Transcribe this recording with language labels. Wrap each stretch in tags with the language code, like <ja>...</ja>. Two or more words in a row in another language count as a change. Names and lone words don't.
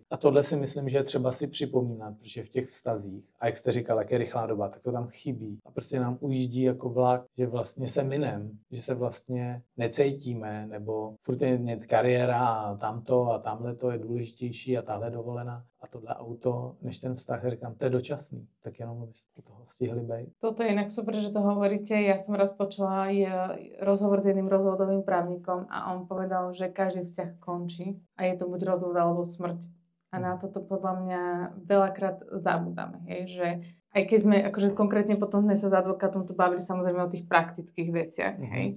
<cs>A tohle si myslím, že je třeba si připomínat, protože v těch vztazích, a jak jste říkal, jak je rychlá doba, tak to tam chybí. A prostě nám ujíždí jako vlak, že vlastně se minem, že se vlastně necítíme, nebo furt je kariéra a tamto a tamhle to je důležitější a tahle dovolená. A tohle auto, než ten vztah, říkám, to je dočasný, tak jenom aby ste toho stihli bejť.</cs> <sk>Toto je inak super, že to hovoríte. Ja som raz počula aj rozhovor s jedným rozvodovým právnikom a on povedal, že každý vzťah končí a je to buď rozvod alebo smrť. A na toto podľa mňa veľakrát zabúdame, hej, že aj keď sme, akože konkrétne potom sme sa s advokátom tu bavili samozrejme o tých praktických veciach, hej.</sk>